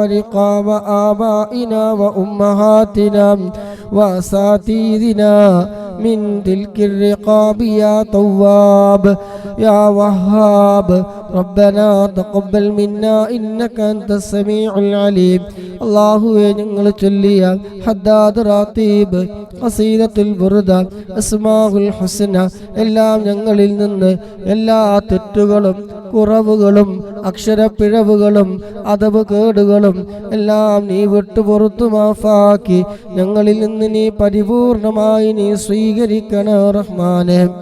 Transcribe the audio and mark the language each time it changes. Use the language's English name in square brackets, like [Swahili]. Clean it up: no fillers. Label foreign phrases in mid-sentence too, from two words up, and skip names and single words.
[Arabic] ورقاب آبائنا وأمهاتنا وأساتذتنا من تلك الرقاب يا تواب يا وهاب ربنا تقبل منا إنك أنت السميع العليم [Malayalam] അല്ലാഹുവേ ഞങ്ങൾ ചൊല്ലിയ ഹദ്ദാദ് റാത്തീബ് ഖസീദത്തുൽ ബുർദ അസ്മാഉൽ ഹുസ്ന എല്ലാം ഞങ്ങളിൽ നിന്ന് എല്ലാ തെറ്റുകളും കുറവുകളും അക്ഷരപ്പിഴവുകളും അദബ് കേടുകളും എല്ലാം നീ വിട്ടുപുറത്തു മാഫാക്കി ഞങ്ങളിൽ നിന്ന് നീ പരിപൂർണമായി നീ സ്വീകരിക്കണേ റഹ്മാനേ